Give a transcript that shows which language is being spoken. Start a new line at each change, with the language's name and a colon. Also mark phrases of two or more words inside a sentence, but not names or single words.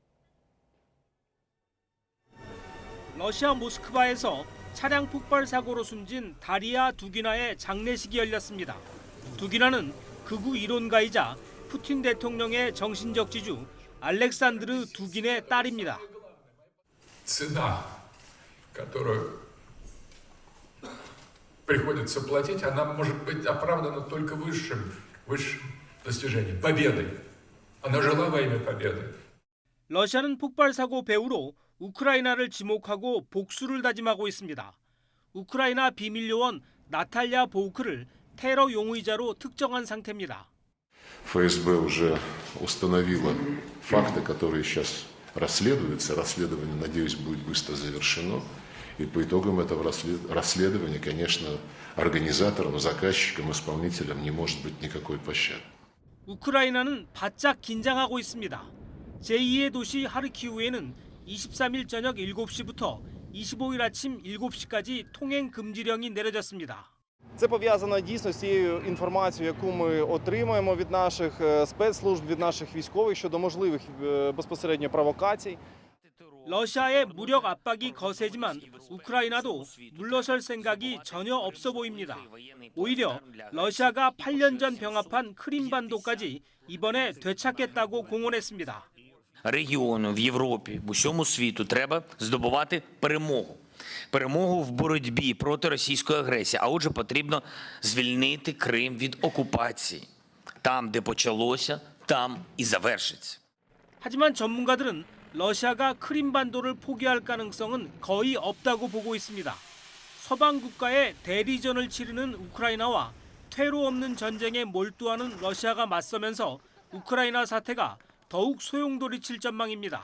Korean: 러시아 모스크바에서 차량 폭발 사고로 숨진 다리아 두기나의 장례식이 열렸습니다. 두기나는 극우 이론가이자 푸틴 대통령의 정신적 지주 알렉산드르 두긴의 딸입니다.
Russian: Цена, которую приходится платить, она может быть оправдана только высшим достижением, победой. Она жила во имя победы.
Korean: 러시아는 폭발 사고 배후로 우크라이나를 지목하고 복수를 다짐하고 있습니다. 우크라이나 비밀 요원 나탈야 보우크를 테러 용의자로 특정한 상태입니다.
Russian: ФСБ уже установила факты, которые сейчас расследуются. Расследование, надеюсь, будет быстро завершено. И по итогам этого расследования, конечно, организаторам, заказчикам, исполнителям не может быть никакой пощады.
Korean: 우크라이나는 바짝 긴장하고 있습니다. 제2의 도시 하르키우에는 23일 저녁 7시부터 25일 아침 7시까지 통행 금지령이 내려졌습니다.
Ukrainian: Це пов'язано дійсно з цією інформацією, яку ми отримуємо від наших спецслужб, від наших військових щодо можливих безпосередньо провокацій.
Korean: 러시아의 무력 압박이 거세지만 우크라이나도 물러설 생각이 전혀 없어 보입니다. 오히려 러시아가 8년 전 병합한 크림반도까지 이번에 되찾겠다고 공언했습니다.
Ukrainian: Регіону в Європі, в усьому світу треба здобувати перемогу. Перемогу в боротьбі проти російської агресії. А отже, потрібно звільнити Крим від окупації. Там, де почалося, там і завершиться.
Korean: 하지만 전문가들은 러시아가 크림반도를 포기할 가능성은 거의 없다고 보고 있습니다. 서방 국가의 대리전을 치르는 우크라이나와 퇴로 없는 전쟁에 몰두하는 러시아가 맞서면서 우크라이나 사태가 더욱 소용돌이칠 전망입니다.